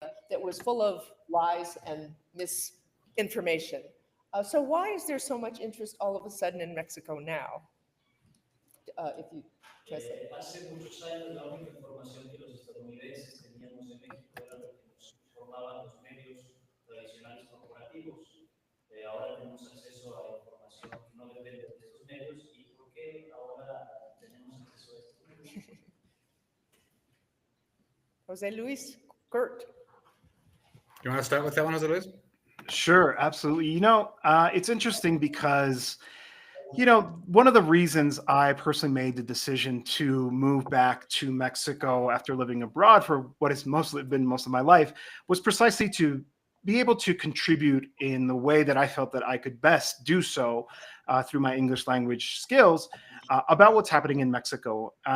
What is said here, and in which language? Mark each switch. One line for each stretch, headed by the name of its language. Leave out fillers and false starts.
English: that was full of lies and misinformation. So why is there so much interest all of a sudden in Mexico now? If you translate.
Spanish: Hace muchos años la única información que los estadounidenses teníamos en México era lo que nos informaban los medios tradicionales corporativos. Ahora tenemos acceso a información que no depende de estos medios. ¿Y por qué ahora tenemos acceso a estos medios?
English: Jose Luis, Kurt. You want to start with that one, Jose Luis? Sure, absolutely. It's interesting because, one of the reasons I personally made the decision to move back to Mexico after living abroad for what has mostly been most of my life was precisely to be able to contribute in the way that I felt that I could best do so through my English language skills about what's happening in Mexico.